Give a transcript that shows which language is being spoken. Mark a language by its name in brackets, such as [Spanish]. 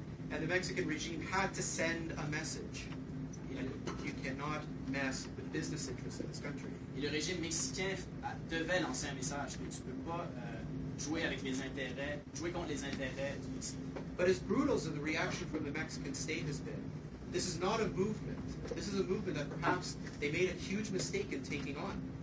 [English] And the Mexican regime had to send a message. You cannot mess with business interests in this country. [French] Et le régime mexicain devait lancer un message que tu ne peux pas jouer avec les intérêts, jouer contre les intérêts du Mexique. [English] But as brutal as the reaction from the Mexican state has been, this is not a movement. This is a movement that perhaps they made a huge mistake in taking on.